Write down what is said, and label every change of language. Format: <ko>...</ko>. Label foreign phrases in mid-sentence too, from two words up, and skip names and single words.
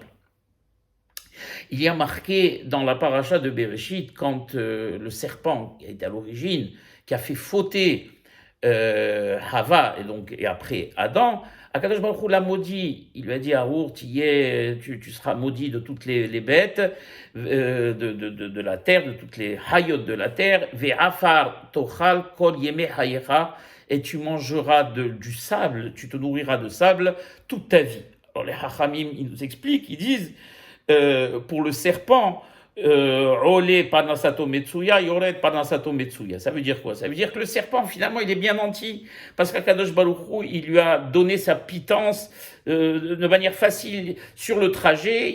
<fr>Il y a marqué dans la paracha de Bereshit, quand le serpent qui a été à l'origine, qui a fait fauter Hava et après Adam, Akadosh Baruch Hu l'a maudit. Il lui a dit Aour, tu seras maudit de toutes les bêtes de la terre, de toutes les hayot de la terre.</fr> <he>ועפר תאכל כל ימי חייך,</he> <fr>et tu mangeras du sable, tu te nourriras de sable toute ta vie. Alors les Hachamim, ils nous expliquent, ils disent pour le serpent,</fr> <he>עולה פרנסתו מצויה יורד פרנסתו מצויה.</he> <fr>Ça veut dire quoi? Ça veut dire que le serpent, finalement, il est bien nanti, parce qu'Akadosh Baruch Hu, il lui a donné sa pitance de manière facile sur le trajet.</fr>